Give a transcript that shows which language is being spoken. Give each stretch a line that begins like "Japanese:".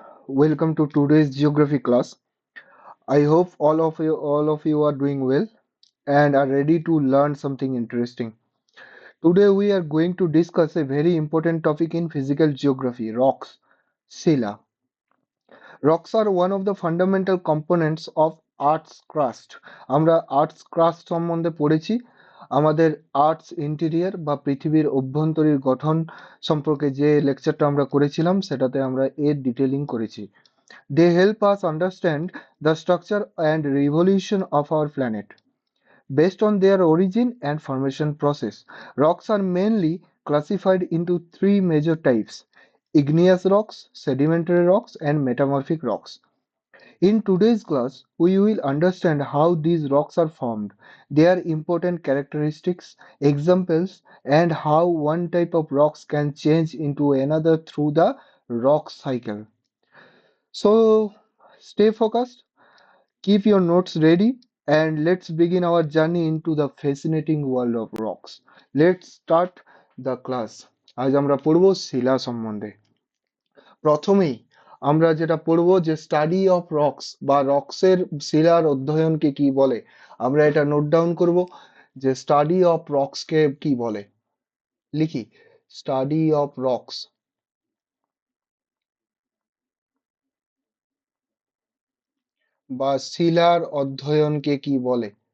English: Welcome to today's geography class. I hope all of you are doing well and are ready to learn something interesting. Today we are going to discuss a very important topic in physical geography, rocks, Sila. Rocks are one of the fundamental components of Earth's crust.
Bangla: আমরা earths crust সম্বন্ধে পড়েছি আমাদের earths interior বা পৃথিবীর অভ্যন্তরীণ গঠন সম্পর্কে যে লেকচারটা আমরা করেছিলাম সেটাতে আমরা এর ডিটেইলিং করেছি।
English: They help us understand the structure and revolution of our planet. Based on their origin and formation process, rocks are mainly classified into three major types: igneous rocks, sedimentary rocks, and metamorphic rocks. In today's class, we will understand how these rocks are formed, their important characteristics, examples, and how one type of rocks can change into another through the rock cycle. So, stay focused, keep your notes ready, and let's begin our journey into the fascinating world of rocks. Let's start the class.
Bangla: আজ আমরা পড়ব শিলা সম্বন্ধে। প্রথমেই আমরা যেটা পড়ব যে study of rocks বা রক্সের শিলার অধ্যয়নকে কি বলে। আমরা এটা নোট ডাউন করব যে স্টাডি অফ রক্সকে কি বলে। লিখি স্টাডি অফ রক্স বা শিলার অধ্যয়নকে কি বলে।